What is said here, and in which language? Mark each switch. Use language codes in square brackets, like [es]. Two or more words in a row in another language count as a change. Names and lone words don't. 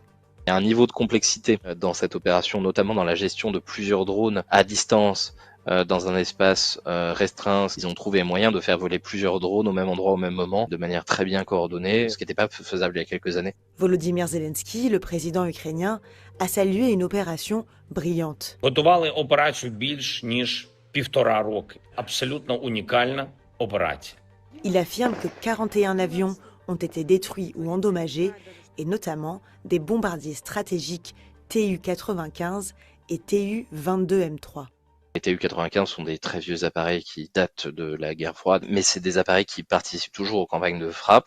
[fr] Il y a un niveau de complexité dans cette opération, notamment dans la gestion de plusieurs drones à distance, dans un espace restreint. Ils ont trouvé moyen de faire voler plusieurs drones au même endroit au même moment, de manière très bien coordonnée, ce qui n'était pas faisable il y a quelques années. Volodymyr Zelensky, le président ukrainien, a salué une opération brillante. [uk] Готували операцію більш ніж 1,5 роки. Абсолютно унікальна операція. [fr] Il affirme que 41 avions ont été détruits ou endommagés, et notamment des bombardiers stratégiques Tu-95 et Tu-22M3. Les Tu-95 sont des très vieux appareils qui datent de la guerre froide, mais c'est des appareils qui participent toujours aux campagnes de frappe.